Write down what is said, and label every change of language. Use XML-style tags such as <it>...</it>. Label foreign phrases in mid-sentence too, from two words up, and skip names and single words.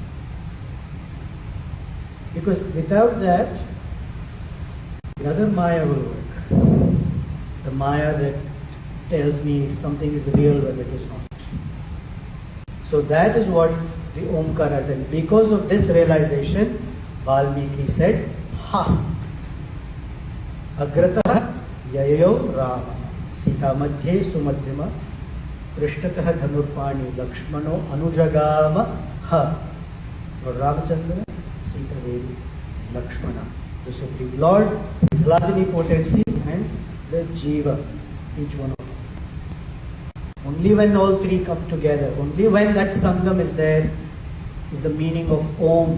<en>Because without that, the other Maya will work. The Maya that tells me something is real when it is not. So that is what the Omkara said. Because of this realization, Valmiki said, Ha!</en> <sa>Agratah yayo Rama Sita madhye sumadhyama Prishtatah dhanurpani Lakshmano anujagama ha.</sa> <en>Lord Ramachandra, Sita Devi, Lakshmana, the Supreme Lord, His Ladini potency, and the Jiva, each one of us. Only when all three come together, only when that Sangam is there, is the meaning of Om.</en>